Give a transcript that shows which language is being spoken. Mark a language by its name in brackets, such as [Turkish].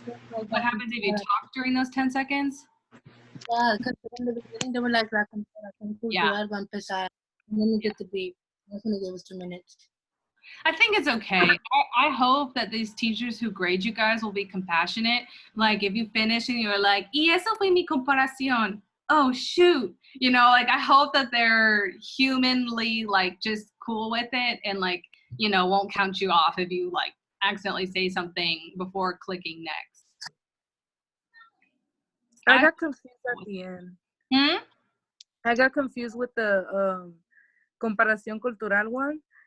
[English] What happens if you talk during those 10 seconds? Yeah, because in the beginning they were like, [Spanish] la comparación cultural va a empezar. [English] And then we get the beep. That's when they gave us 2 minutes. I think it's okay. I hope that these teachers who grade you guys will be compassionate. Like if you finish and you're like, [Spanish] y eso fue mi comparación. [English] Oh, shoot. You know, like I hope that they're humanly like just cool with it and like, you know, won't count you off if you like accidentally say something before clicking next. I got confused at the end. I got confused with the comparación cultural one.